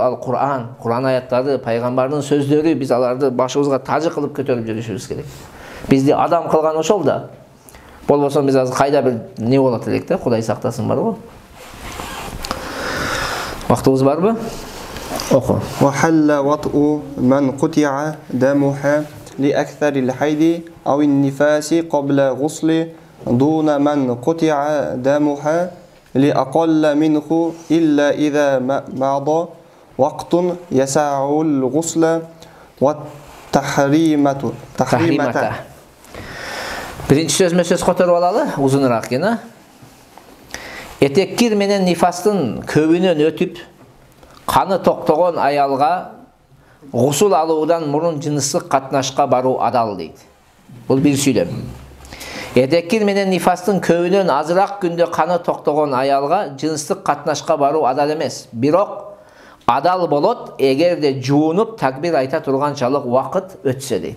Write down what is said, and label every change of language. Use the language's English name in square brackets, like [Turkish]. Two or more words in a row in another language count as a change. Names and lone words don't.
[Kyrgyz] Ал Куран, Куран аяттары, пайгамбардын сөздөрү, биз аларды башыбызга тажы кылып көтөрүп жүрүшүбүз керек. Бизди адам кылган ошол да. Болбосо биз азыр кайда бир не болот элек да, Кудай сактасын барбы? Вактыбыз барбы? Оку. [Arabic] وَحَلَّ وَطْءُ مَنْ قُطِعَ دَمُهَا لِأَكْثَرِ الْحَيْضِ أَوِ النِّفَاسِ قَبْلَ غُسْلِ دُونَ مَنْ قُطِعَ دَمُهَا لأقل منه إلا إذا مضى وقت يسع الغسل والتحريمة. [Kyrgyz] Биринчи сөзүмө сөз которуп алалы, узунураак гене. Этеккир менен нифастын көбүнөн өтүп, каны токтогон аялга гусул алуудан мурун жыныстык катнашка баруу адал дейт. Бул бир сүйлөм. Эдеккир менен нифастын көбүнөн азыраак күндө каны токтогон аялга жыныстык катнашка баруу адал эмес. Бирок адал болот эгерде жуунуп такбир айта турганчалык убакыт өтсө дейт.